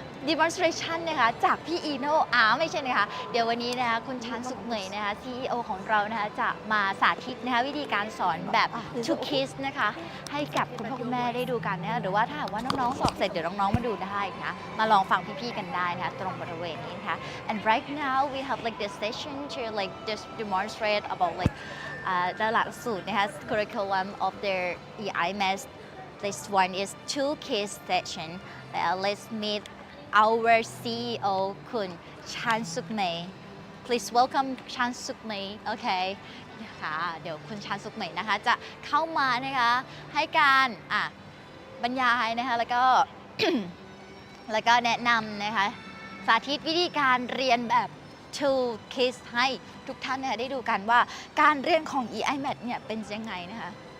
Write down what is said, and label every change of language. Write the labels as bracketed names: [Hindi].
[Thai] demonstration นะคะจากพี่อีโน่ไม่ใช่นะคะเดี๋ยววันนี้นะคะคุณชันสุขเหมยนะคะ CEO ของเรานะคะจะมาสาธิตนะคะวิธีการสอนแบบ to kids นะคะให้กับคุณพ่อคุณแม่ได้ดูกันนะคะหรือว่าถ้าหากว่าน้องๆสอบเสร็จเดี๋ยวน้องๆมาดูได้นะมาลองฟังพี่ๆกันได้นะคะตรงบริเวณนี้นะคะ [English] and right now we have like this session to like just demonstrate about like the [Thai] หลักสูตรนะคะ [English] curriculum of their eiMaths. This one is two kids session. Let's meet our CEO [Thai] คุณชันสุขเหมย [English] Please welcome [Thai] ชันสุขเหมยโอเคค่ะเดี๋ยวคุณชันสุขเหมยนะคะจะเข้ามานะคะให้การบรรยายนะคะแล้วก็ แล้วก็แนะนำนะคะสาธิตวิธีการเรียนแบบ two kids ให้ทุกท่านนะคะได้ดูกันว่าการเรียนของ eiMaths เนี่ยเป็นยังไงนะคะ